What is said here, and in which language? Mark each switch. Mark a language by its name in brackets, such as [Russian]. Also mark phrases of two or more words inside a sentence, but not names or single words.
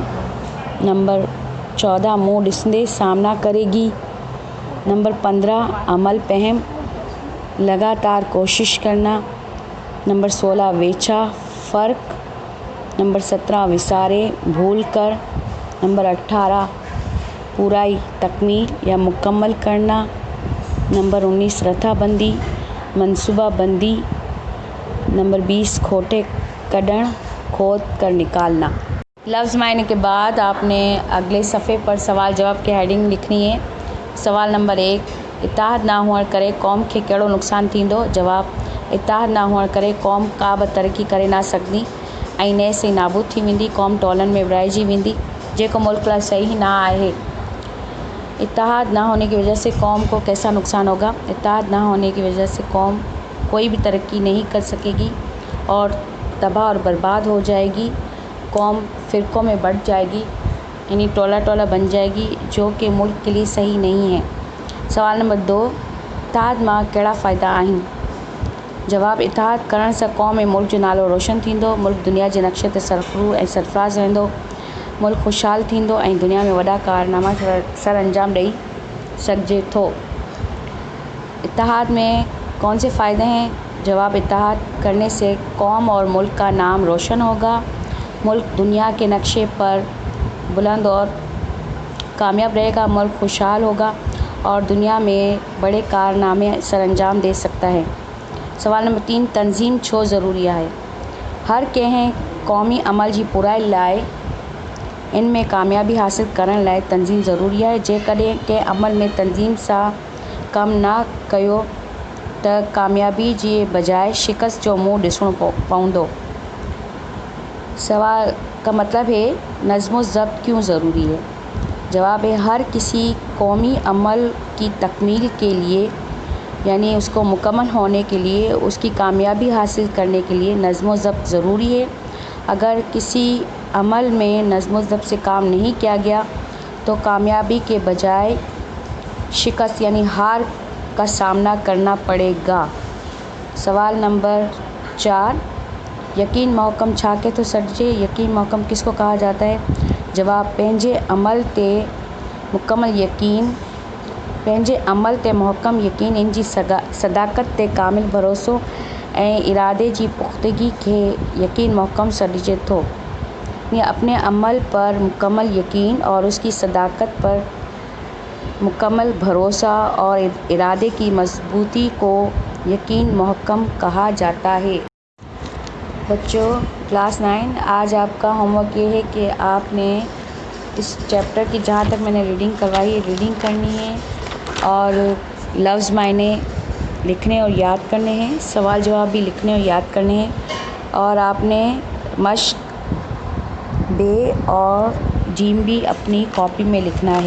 [Urdu] نمبر 14 [Sindhi] मुँह ॾिसंदे [Urdu] سامنا کرے گی. نمبر 15 [Sindhi] अमल फ़हम, [Urdu] لگاتار کوشش کرنا. نمبر 16 ویچا، فرق. نمبر 17 وسارے، بھول کر. नंबर 18 پورائی، تکمیل یا مکمل کرنا۔ نمبر 19 [Sindhi] رتھا بندی، [Urdu] منصوبہ بندی۔ نمبر 20 [Sindhi] کھوٹے کڈن، [Urdu] کھود کر نکالنا۔ لفظ معنی کے بعد آپ نے اگلے صفحے پر سوال جواب کی ہیڈنگ لکھنی ہے۔ [Sindhi] سوال نمبر 1 اتحاد نہ हुअण करे क़ौम खे कहिड़ो नुक़सानु थींदो؟ जवाब इतिहाद न हुअण करे क़ौम का बि तरक़ी करे न सघंदी ऐं नेस ई नाबूद थी वेंदी। क़ौम टोलनि में विरहाइजी वेंदी, जेको मुल्क लाइ सही न आहे। [Urdu] اتحاد نہ ہونے کی وجہ سے قوم کو کیسا نقصان ہوگا? اتحاد نہ ہونے کی وجہ سے قوم کوئی بھی ترقی نہیں کر سکے گی اور تباہ اور برباد ہو جائے گی. قوم فرقوں میں بڑھ جائے گی، یعنی ٹولا ٹولا بن جائے گی، جو کہ ملک کے لیے صحیح نہیں ہے. [Sindhi] सवाल नंबर 2 इतिहाद मां कहिड़ा फ़ाइदा आहिनि? जवाब इतिहाद करण सां क़ौम ऐं मुल्क जो नालो रोशन थींदो, मुल्क दुनिया जे नक्शे ते सरफ़रू ऐं सरफ़राज़ रहंदो, मुल्क ख़ुशहाल थींदो ऐं दुनिया में वॾा कारनामा सर अंजाम ॾेई सघिजे थो। [Urdu] اتحاد میں کون سے فائدے ہیں? جواب اتحاد کرنے سے قوم اور ملک کا نام روشن ہوگا، ملک دنیا کے نقشے پر بلند اور کامیاب رہے گا، ملک خوشحال ہوگا اور دنیا میں بڑے کارنامے سر انجام دے سکتا ہے. [Sindhi] सवाल नंबर 3 तंज़ीम छो ज़रूरी आहे? हर कंहिं क़ौमी अमल जी पुराई लाइ इन में कामयाबी हासिल करण लाइ तंज़ीम ज़रूरी आहे। जेकॾहिं कंहिं अमल में तंज़ीम सां कमु न कयो त कामयाबी जे बजाय शिकस्त जो मुंहुं ॾिसणो पवंदो। [Urdu] سوال کا مطلب ہے نظم ضبط کیوں ضروری ہے? جواب ہے ہر کسی قومی عمل کی تکمیل کے لیے، یعنی اس کو مکمل ہونے کے لیے، اس کی کامیابی حاصل کرنے کے لیے نظم ضبط ضروری ہے. اگر کسی عمل میں نظم ضبط سے کام نہیں کیا گیا تو کامیابی کے بجائے شکست یعنی ہار کا سامنا کرنا پڑے گا. [Sindhi] सवाल नंबर 4 यकीन महकम छा के तो सॾिजे? [Urdu] یقین محکم کس کو کہا جاتا ہے? [Sindhi] जवाब पंहिंजे अमल ते मुकम्मल यकीन, पंहिंजे अमल ते मुहकम यकीन, इन जी सदाकत ते कामिल भरोसो ऐं इरादे जी पुख्तगी खे यकीन महकम सॾिजे थो। [Urdu] یعنی اپنے عمل پر مکمل یقین اور اس کی صداقت پر مکمل بھروسا اور ارادے کی مضبوطی کو یقین محکم کہا جاتا ہے. بچوں کلاس 9 آج آپ کا ہوم ورک یہ ہے کہ آپ نے اس چیپٹر کی جہاں تک میں نے ریڈنگ کروائی ہے ریڈنگ کرنی ہے اور لفظ معنی لکھنے اور یاد کرنے ہیں، سوال جواب بھی لکھنے اور یاد کرنے ہیں اور آپ نے مشق ب اور جیم بھی اپنی کاپی میں لکھنا ہے.